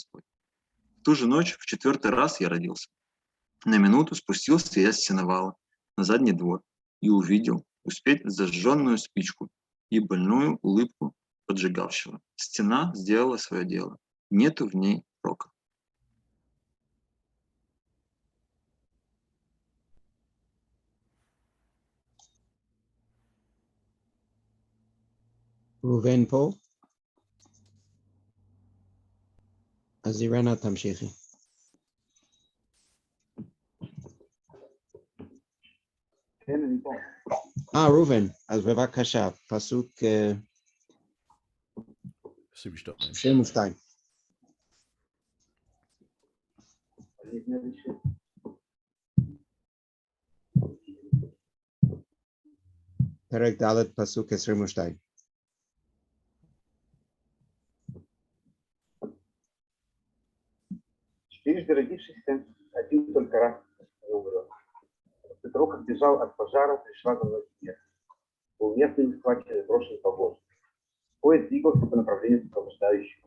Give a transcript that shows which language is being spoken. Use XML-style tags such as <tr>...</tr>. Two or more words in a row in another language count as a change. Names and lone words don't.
<ru>В ту же ночь, в 4-й раз я родился. На минуту спустился я с сеновала на задний двор и увидел успеть зажженную спичку и больную улыбку поджигавшего. Стена сделала свое дело. Нету в ней рока.</ru> <he>ראובן פה? אז אירנה תמשיכי. כן, אני פה. ראובן, אז בבקשה, פסוק 22. פרק ד' פסוק 22.</he> <ru>Четырежды родившийся, один только раз не умрет. После того, как бежал от пожара, пришла за мной смерть. Был местным схвачен и брошен по воздуху. Поезд двигался по направлению сопровождающего.</ru>